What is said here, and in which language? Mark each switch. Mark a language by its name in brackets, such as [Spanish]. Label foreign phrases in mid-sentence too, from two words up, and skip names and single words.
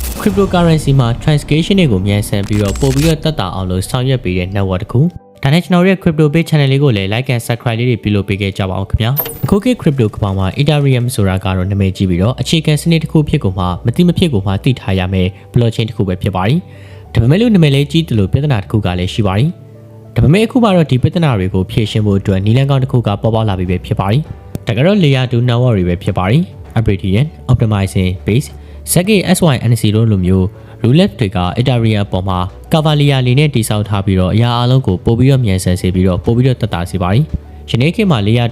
[Burmese] cryptocurrency မှာ transaction တွေကိုမြန်ဆန်ပြီးတော့ပို့ပြီးတော့တက်တာအောင်လို့ဆောင်ရွက်ပေးတဲ့ network တစ်ခုဒါနဲ့ကျွန်တော်ရဲ့ [English] crypto page channel [Burmese] လေးကိုလည်း [English] like and subscribe [Burmese] လေးတွေပြုလုပ်ပေးခဲ့ကြပါအောင်ခင်ဗျာအခုခေတ် crypto ကမ္ဘာမှာ Ethereum ဆိုတာကတော့နာမည်ကြီးပြီးတော့အခြေခံစနစ်တစ်ခုဖြစ်ကုန်မှာမတိမဖြစ်ကုန်မှာသိထားရမယ် blockchain တစ်ခုပဲဖြစ်ပါတယ်ဒါပေမဲ့လို့နာမည်လေးကြီးတယ်လို့ပြဿနာတစ်ခုကလည်းရှိပါတယ်ဒါပေမဲ့အခုမှတော့ဒီပြဿ နာတွေကိုဖြေရှင်းဖို့အတွက်နည်းလမ်းကောင်းတစ်ခုကပေါ်ပေါက်လာပြီပဲဖြစ်ပါတယ်ဒါကတော့ [English] layer 2 network [Burmese] တွေပဲဖြစ်ပါတယ် Abradian optimizing base Seki SYNC တို့လိုမျိုး roulette တွေက Ethereum ပေါ်မှာ Cavalier လေးနဲ့တိစောက်ထားပြီးတော့အရာအလုံးကိုပို့ပြီးတော့မြန်ဆန်စေပြီးတော့ပို့ပြီးတော့တက်တာစေပါတယ်။ယနေ့ခေတ်မှာ Layer